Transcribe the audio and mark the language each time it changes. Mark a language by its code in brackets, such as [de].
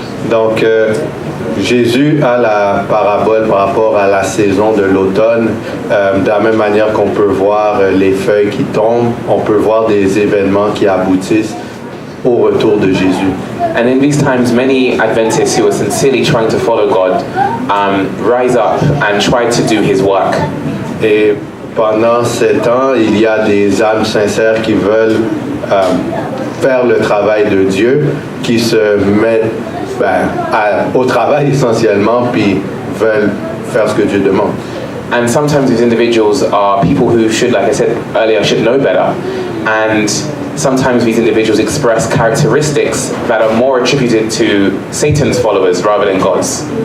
[fr] Donc, Jésus a la parabole par rapport à la saison de l'automne. De la même manière qu'on peut voir les feuilles qui tombent, on peut voir des événements qui aboutissent au retour de Jésus. [en] And in these times, many Adventists who are sincerely trying to follow God rise up and try to do His work. [fr] Et pendant ces temps, il y a des âmes sincères qui veulent faire le travail de Dieu, qui se mettent au travail essentiellement, puis veulent faire ce que Dieu demande. [en] And sometimes these individuals are people who should, like I said earlier, should know better. And sometimes these individuals express characteristics that are more attributed to Satan's followers rather than God's.